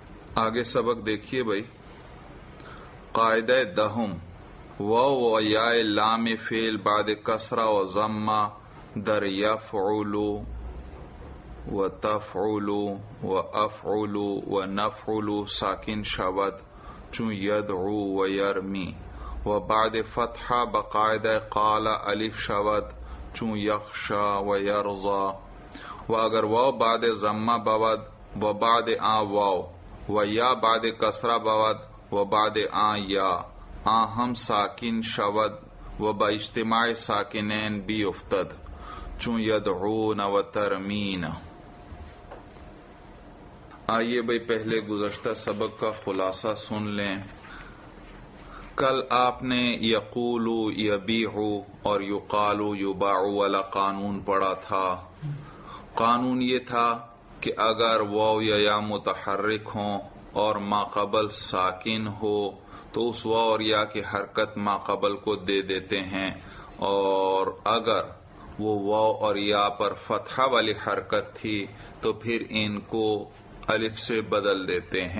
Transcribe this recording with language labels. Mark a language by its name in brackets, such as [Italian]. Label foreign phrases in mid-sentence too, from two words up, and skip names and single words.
[Urdu] آگے سبق دیکھیے بھائی. [Persian] قاعدہ دہم واو و یا لام فعل بعد کسرہ و ضمہ در یفعل و تفعل و افعل و نفعل ساکن شود چون یدعو و یرمی و بعد فتحہ بقاعدہ قال الف شود چون یخشا و یرضا و اگر واو بعد ضمہ بود و بعد واو و یا بعد کسرہ بود و بعد یا ہم ساکن شود و با اجتماع ساکنین بھی افتد چون یدعون و ترمین. [Urdu] آئیے بھائی پہلے گزشتہ سبق کا خلاصہ سن لیں. کل آپ نے [Arabic] یقولو یبیعو [Urdu] اور [Arabic] یقالو یباعو [Urdu] والا قانون پڑھا تھا. قانون یہ تھا کہ اگر واو یا متحرک ہوں اور ماقبل ساکن ہو تو اس واو اور یا کی حرکت ماقبل کو دے دیتے ہیں، اور اگر وہ واو اور یا پر فتحہ والی حرکت تھی تو پھر ان کو الف سے بدل دیتے ہیں.